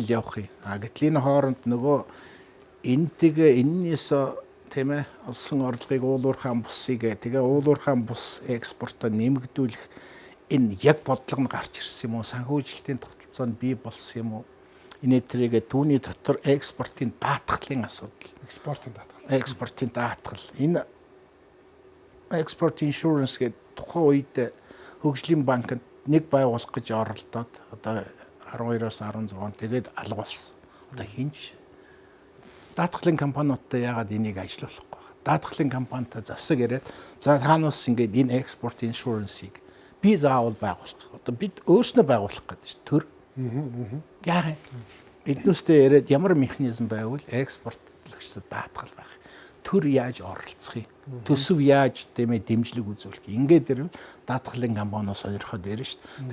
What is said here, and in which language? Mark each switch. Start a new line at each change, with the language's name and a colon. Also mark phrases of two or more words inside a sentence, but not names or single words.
Mongolian: явах юм гэтэл энэ хооронд нөгөө энтэйгээ эннээс тийм ээ олсон орлогыг уул уурхайн бусыг тэгээ уул уурхайн бус экспортоо нэмэгдүүлэх энэ яг бодлого нь гарч ирсэн юм уу санхүүжилтийн тогтолцоонд бий болсон юм уу энэ тэрийг түүний дотор экспортын даатгалын асуудал экспортын даатгал энэ
English: export insurance
Mongolian: гэдэг тухайн үед хөгжлийн банкнд нэг байгуулах гэж оролдоод одоо 12-оос 16 тэгээд алга болсон. Одоо хинч даатгалын компаниудтай яагаад энийг ажиллуулахгүй вэ? Даатгалын компанитай засаг яриад за таанаас ингээд энэ
English: export insurance-
Mongolian: ийг би заавал байгуулах. Одоо бид өөрснөө байгуулах гэдэг чинь төр. Яагаад биднүүстэй яриад ямар механизм байвал экспортлогчдод даатгал байх. Төр яаж оролцох юм? Төсөв яаж тэмээ дэмжлэг үзүүлэх. Ингээд ирвэл даатгалын компаниуд сонирхоод ярина шүү дээ.